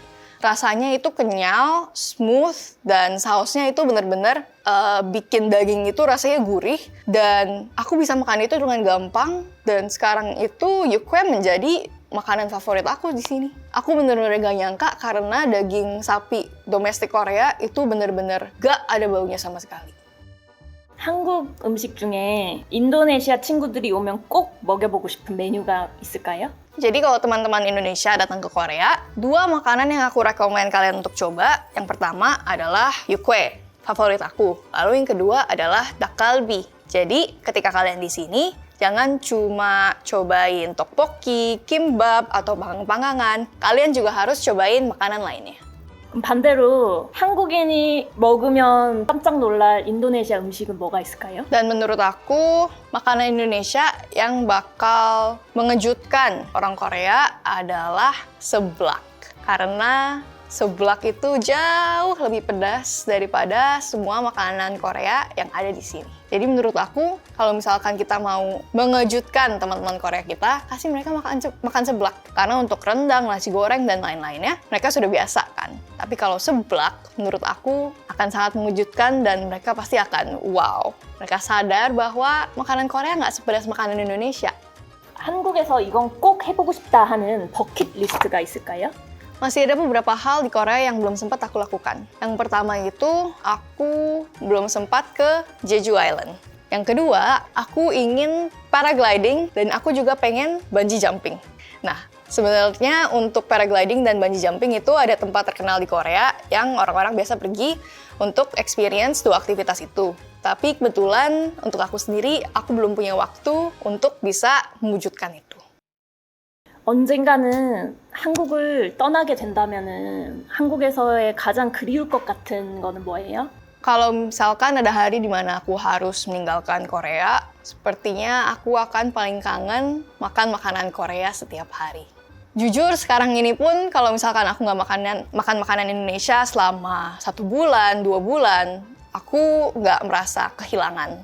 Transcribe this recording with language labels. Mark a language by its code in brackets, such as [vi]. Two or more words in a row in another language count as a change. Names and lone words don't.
[id] Rasanya itu kenyal, smooth, dan sausnya itu benar-benar bikin daging itu rasanya gurih. Dan aku bisa makan itu dengan gampang. Dan sekarang itu yukhae menjadi makanan favorit aku di sini. Aku benar-benar gak nyangka karena daging sapi domestik Korea itu benar-benar gak ada baunya sama sekali. [ko] 한국 음식 중에 인도네시아 친구들이 오면 꼭 먹여보고 싶은 메뉴가 있을까요? [id] Jadi kalau teman-teman Indonesia datang ke Korea, 2 makanan yang aku rekomen kalian untuk coba. Yang pertama adalah yukhae, favorit aku. Lalu yang kedua adalah dak galbi. Jadi ketika kalian di sini, jangan cuma cobain tteokbokki, kimbap, atau panggang-panggangan. Kalian juga harus cobain makanan lainnya. [ko] 그럼 반대로 한국인이 먹으면 깜짝 놀랄 인도네시아 음식은 뭐가 있을까요? [id] Dan menurut aku, makanan Indonesia yang bakal mengejutkan orang Korea adalah seblak. Karena seblak itu jauh lebih pedas daripada semua makanan Korea yang ada di sini. Jadi menurut aku, kalau misalkan kita mau mengejutkan teman-teman Korea kita, kasih mereka makan seblak. Karena untuk rendang, nasi goreng, dan lain-lainnya, mereka sudah biasa kan. Tapi kalau seblak, menurut aku akan sangat mengejutkan dan mereka pasti akan wow. Mereka sadar bahwa makanan Korea nggak sepedas makanan Indonesia. [ko] 한국에서 이건 꼭 해보고 싶다 하는 버킷리스트가 있을까요? [id] Masih ada beberapa hal di Korea yang belum sempat aku lakukan. Yang pertama itu, aku belum sempat ke Jeju Island. Yang kedua, aku ingin paragliding dan aku juga pengen [en] bungee jumping. [id] Nah, sebenarnya untuk paragliding dan [en] bungee jumping [id] itu ada tempat terkenal di Korea yang orang-orang biasa pergi untuk experience dua aktivitas itu. Tapi kebetulan untuk aku sendiri, aku belum punya waktu untuk bisa mewujudkan itu. [ko] 언젠가는 한국을 떠나게 된다면은 한국에서의 가장 그리울 것 같은 거는 뭐예요? [id] Kalau misalkan ada hari di mana aku harus meninggalkan Korea, sepertinya aku akan paling kangen makan makanan Korea setiap hari. Jujur sekarang ini pun kalau misalkan aku nggak makan makanan Indonesia selama 1 bulan, 2 bulan, aku nggak merasa kehilangan.